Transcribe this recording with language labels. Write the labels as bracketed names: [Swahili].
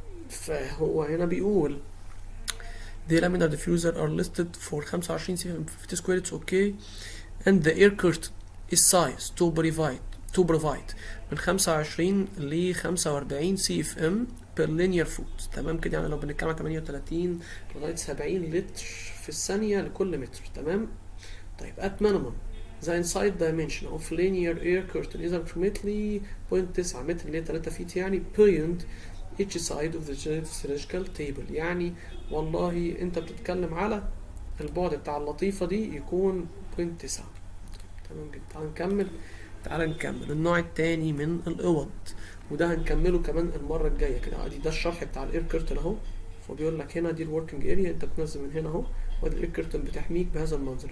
[Arabic] فهو هنا بيقول [English] the laminar diffuser are listed for 25 cm 50 square it's okay and the air curtain is size to provide [Arabic] من 25 ل 45 [English] C F M per linear foot. [Arabic] تمام كده، يعني لو بنتكلم عن 38 لغايه 70 لتر في الثانيه لكل متر. تمام. [English] طيب at minimum the inside dimension of linear air curtain is approximately 0.9 [Arabic] متر اللي هي 3 فيت يعني [English] beyond each side of the cylindrical table. [Arabic] يعني والله انت بتتكلم على البعد بتاع اللطيفة دي يكون 0.9. تمام جدا. تعال نكمل النوع التاني من الأوض، وده هنكمله كمان المرة الجاية كده. ده الشرح بتاع الاير كيرتن اهو. فبيقول لك هنا دي الوركينج اريا، انت بتنزل من هنا اهو، وادي الاير كيرتن بتحميك بهذا المنظر.